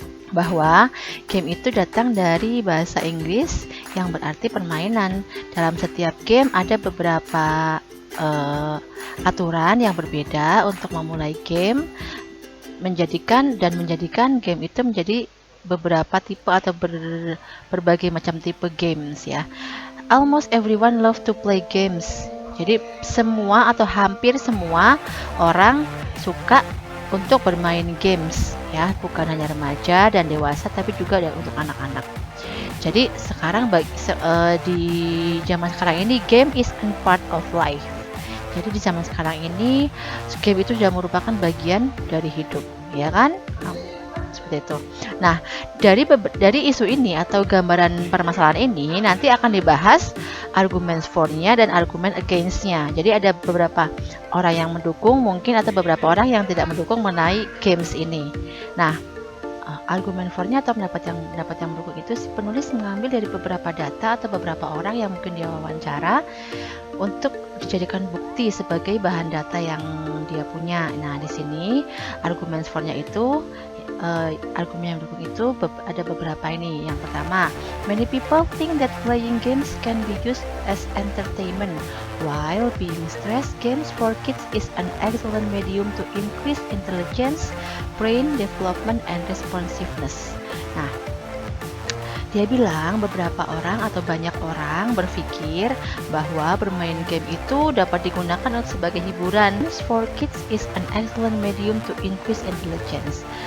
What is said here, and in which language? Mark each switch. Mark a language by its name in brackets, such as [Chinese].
[Indonesian] Bahwa game itu datang dari bahasa Inggris yang berarti permainan. Dalam setiap game ada beberapa aturan yang berbeda untuk memulai game, menjadikan game itu menjadi beberapa tipe atau berbagai macam tipe games ya. [English] Almost everyone love to play games. [Indonesian] Jadi semua atau hampir semua orang suka untuk bermain games ya, bukan hanya remaja dan dewasa tapi juga ada untuk anak-anak. Jadi sekarang di zaman sekarang ini [English] game is a part of life. [Indonesian] Jadi di zaman sekarang ini game itu sudah merupakan bagian dari hidup, ya kan? Seperti itu. Nah, dari isu ini atau gambaran permasalahan ini nanti akan dibahas argumen for-nya dan argumen against-nya. Jadi ada beberapa orang yang mendukung mungkin atau beberapa orang yang tidak mendukung mengenai games ini. Nah, argumen for-nya atau pendapat yang mendukung itu si penulis mengambil dari beberapa data atau beberapa orang yang mungkin dia wawancara untuk dijadikan bukti sebagai bahan data yang dia punya. Nah, di sini argumen for-nya itu argumen yang mendukung itu ada beberapa ini. Yang pertama, [English] many people think that playing games can be used as entertainment. While being stressed, games for kids is an excellent medium to increase intelligence, brain development, and responsiveness. [Indonesian] Nah, dia bilang beberapa orang atau banyak orang berpikir bahwa bermain game itu dapat digunakan sebagai hiburan. [English] Games for kids is an excellent medium to increase intelligence.